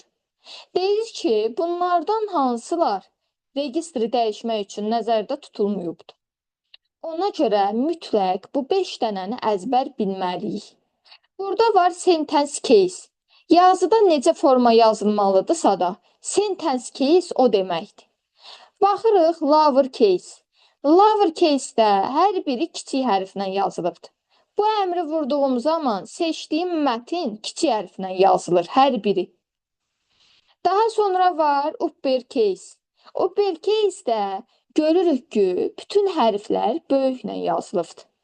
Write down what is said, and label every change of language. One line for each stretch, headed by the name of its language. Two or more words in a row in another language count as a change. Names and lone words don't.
Azerbaijani: Deyir ki, bunlardan hansılar registri dəyişmək üçün nəzərdə tutulmayıbdır? Ona görə mütləq bu 5 dənəni əzbər bilməliyik. Burada var
English: sentence case.
Azerbaijani: Yazıda necə forma yazılmalıdırsa da,
English: sentence case
Azerbaijani: o deməkdir. Baxırıq
English: lower case. Lower case-
Azerbaijani: də hər biri kiçik hərflə yazılıbdır. Bu əmri vurduğum zaman seçdiyim mətin kiçik hərflə yazılır, hər biri. Daha sonra var uppercase. Uppercase-də görürük ki, bütün hərflər böyüklə yazılıbdır.